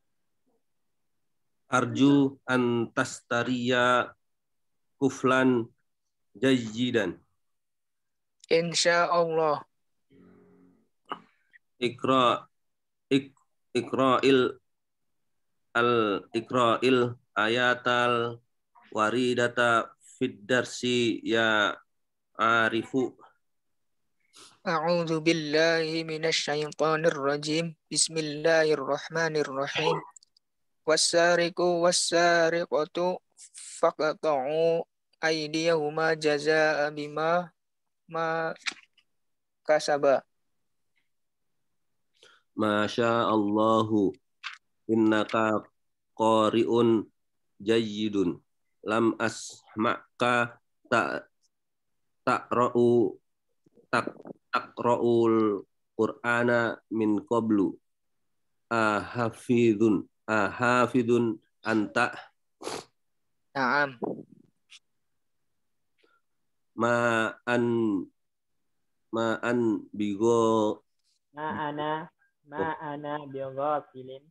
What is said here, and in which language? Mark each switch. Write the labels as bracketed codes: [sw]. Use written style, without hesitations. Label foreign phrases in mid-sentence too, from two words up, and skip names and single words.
[ar] أرجو أن تشتري قفلا جيدا. Insyaallah. اقرأ الآيات الواردة في الدرس يا عارف. أعوذ بالله من الشيطان الرجيم. Bismillahirrahmanirrahim. والسارق والسارقة فاقطعوا أيديهما جزاء بما ما كسب. ما شاء الله إنك قارئ جيد لم أسمعك تقرأ القرآن من قبل أحافظ أنت. Naam. Ma'an bigo ما أنا بغافلين.